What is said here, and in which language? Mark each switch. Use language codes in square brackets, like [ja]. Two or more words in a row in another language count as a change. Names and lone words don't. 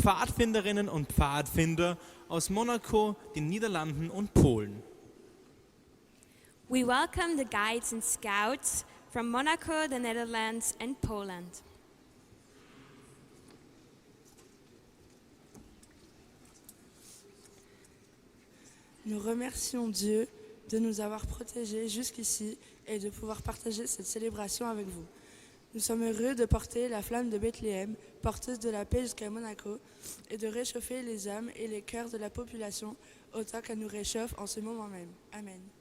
[de] Pfadfinderinnen und Pfadfinder aus Monaco, den Niederlanden und Polen. [en] We welcome the guides and scouts from Monaco, the Netherlands, and Poland. [fr] Nous remercions Dieu de nous avoir protégés jusqu'ici et de pouvoir partager cette célébration avec vous. Nous sommes heureux de porter la flamme de Bethléem, porteuse de la paix jusqu'à Monaco, et de réchauffer les âmes et les cœurs de la population autant qu'elle nous réchauffe en ce moment même. Amen.